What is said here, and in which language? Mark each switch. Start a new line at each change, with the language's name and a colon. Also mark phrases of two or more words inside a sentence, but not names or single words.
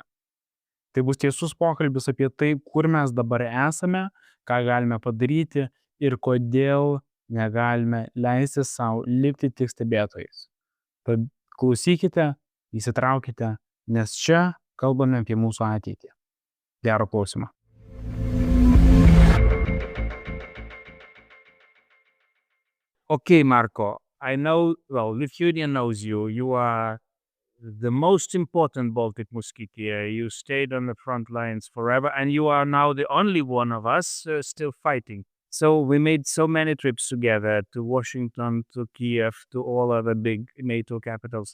Lithuanian: Tai bus tiesus pokalbis apie tai, kur mes dabar esame, ką galime padaryti ir kodėl negalime leisti savo likti tik stebėtojais. Tad klausykite, įsitraukite, nes čia kalbame apie mūsų ateitį. Gero klausimo.
English: Okay, Marko, I know, well, Lithuania knows you. You are the most important Baltic musketeer. You stayed on the front lines forever, and you are now the only one of us still fighting. So we made so many trips together to Washington, to Kiev, to all other big NATO capitals.